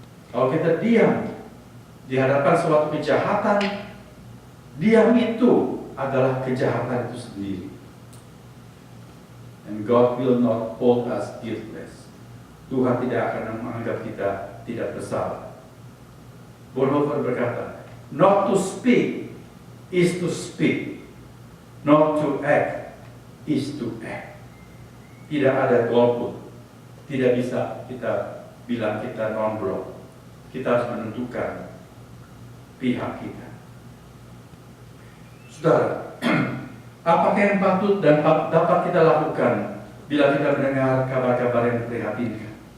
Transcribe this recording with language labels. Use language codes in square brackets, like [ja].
[id] Kalau kita diam di hadapan suatu kejahatan, diam itu adalah kejahatan itu sendiri. [en] And God will not hold us guiltless. [id] Tuhan tidak akan menganggap kita tidak bersalah. [en] Bonhoeffer [id] berkata, [en] not to speak is to speak, not to act is to act. [id] Tidak ada golput. Tidak bisa kita bilang kita non-blok. Kita harus menentukan pihak kita. Saudara, apakah yang patut dan dapat kita lakukan bila kita mendengar kabar-kabar yang memprihatinkan?